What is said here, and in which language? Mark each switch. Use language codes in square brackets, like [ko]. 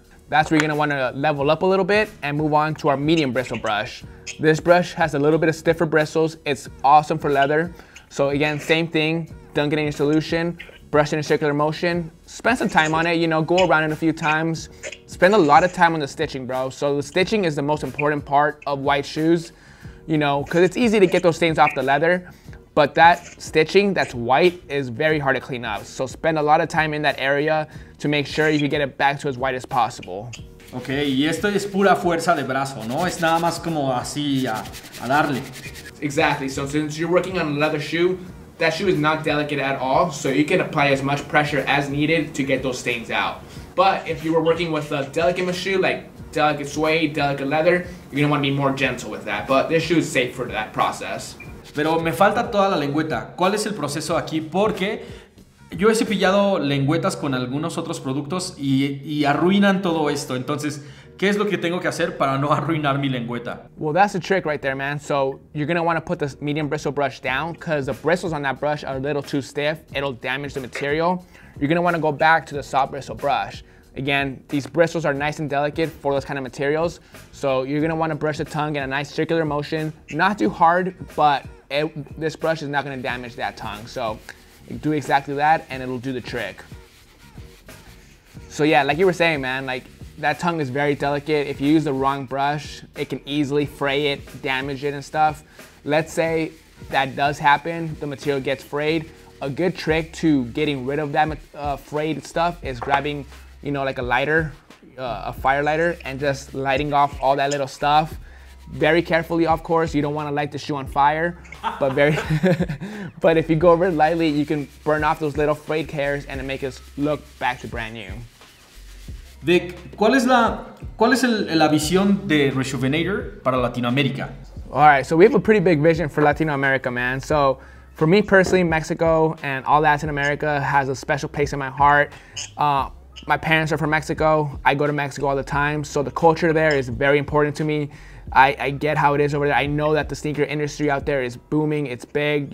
[en] That's where you're gonna wanna level up a little bit and move on to our medium bristle brush. This brush has a little bit of stiffer bristles. It's awesome for leather. So again, same thing, dunk it in your solution, brush in a circular motion, spend some time on it, you know, go around it a few times. Spend a lot of time on the stitching, bro. So the stitching is the most important part of white shoes, you know, because it's easy to get those stains off the leather, but that stitching that's white is very hard to clean up. So spend a lot of time in that area to make sure you can get it back to as white as possible. [es] Ok, y esto es pura fuerza de brazo, ¿no? Es nada más como así a darle. [en] Exactly. So since you're working on a leather shoe, that shoe is not delicate at all, so you can apply as much pressure as needed to get those stains out. But if you were working with a delicate shoe, like delicate suede, delicate leather, you're gonna want to be more gentle with that. But this shoe is safe for that process. [es] Pero me falta toda la lengüeta. ¿Cuál es el proceso aquí? Porque yo he cepillado lengüetas con algunos otros productos y arruinan todo esto. Entonces, ¿qué es lo que tengo que hacer para no arruinar mi lengüeta? [en] Well, that's the trick right there, man. So you're gonna wanna put the medium bristle brush down because the bristles on that brush are a little too stiff. It'll damage the material. You're gonna wanna go back to the soft bristle brush. Again, these bristles are nice and delicate for those kind of materials. So you're gonna wanna brush the tongue in a nice circular motion. Not too hard, but this brush is not gonna damage that tongue. So do exactly that and it'll do the trick. So yeah, like you were saying, man, like that tongue is very delicate. If you use the wrong brush, it can easily fray it, damage it and stuff. Let's say that does happen, the material gets frayed. A good trick to getting rid of that frayed stuff is grabbing, you know, like a lighter, a fire lighter, and just lighting off all that little stuff. Very carefully, of course. You don't want to light the shoe on fire, but but if you go over it lightly, you can burn off those little frayed hairs and make it look back to brand new. [es] Vic, ¿cuál es la visión de Reshoevn8r para Latinoamérica? [en] All right, so we have a pretty big vision for Latino America, man. So for me personally, Mexico and all Latin America has a special place in my heart. My parents are from Mexico. I go to Mexico all the time, so the culture there is very important to me. I get how it is over there. I know that the sneaker industry out there is booming, it's big.